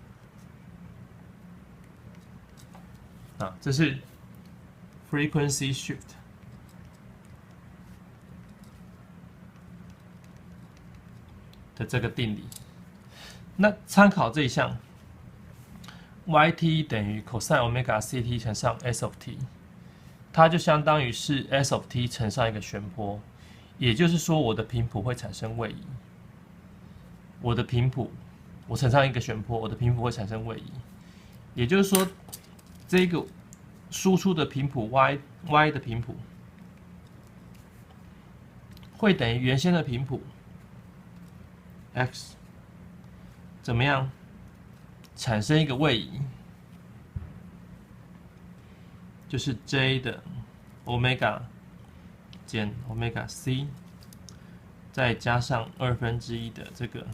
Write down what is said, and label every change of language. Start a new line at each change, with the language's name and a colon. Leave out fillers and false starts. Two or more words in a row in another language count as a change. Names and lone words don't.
Chinese: 這是
English: frequency shift
Chinese: 的這個定理。那參考這一項 ，yt 等於 cosine omega ct 乘上
English: s of t，
Chinese: 它就相當於是
English: s of t
Chinese: 乘上一個旋波，也就是說我的頻譜會產生位移。我的頻譜，我乘上一個旋波，我的頻譜會產生位移，也就是說，這個輸出的頻譜 y 的頻譜會等於原先的頻譜 x， 怎麼樣產生一個位移，就是 j 的 omega 減 omega c， 再加上1/2的這個。